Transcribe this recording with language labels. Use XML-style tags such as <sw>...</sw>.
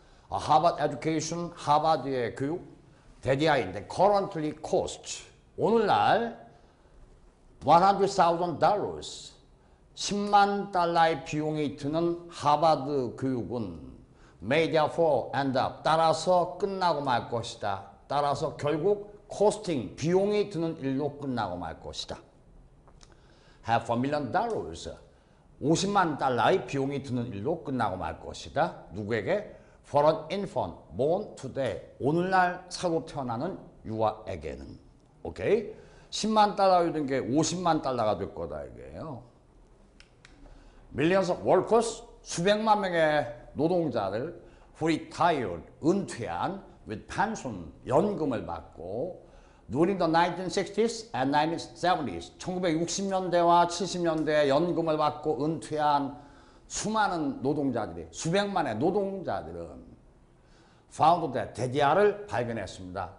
<ko>하버드 에듀케이션, 하버드의 교육, 대디아인데</ko> <en>currently cost,</en> <ko>오늘날 $100,000, 10만 달러의 비용이 드는 하버드 교육은</ko> <en>may therefore end up,</en> <ko>따라서 끝나고 말 것이다. 따라서 결국 costing, 비용이 드는 일로 끝나고 말 것이다. $500,000, 50만 달러의 비용이 드는 일로 끝나고 말 것이다. 누구에게?</ko> <en>For an infant born today,</en> <ko>오늘날 새로 태어나는 유아에게는. 오케이? 10만 달러에 든 게 50만 달러가 될 거다 이게요.</ko> <en>Millions of workers,</en> <ko>수백만 명의 노동자들 retired, 은퇴한</ko> <en>with pension,</en> <ko>연금을 받고</ko> <en>during the 1960s and 1970s,</en> <ko>1960년대와 70년대에 연금을 받고 은퇴한 수많은 노동자들이, 수백만의 노동자들은</ko> <en>found that,</en> <ko>대디아를 발견했습니다.</ko>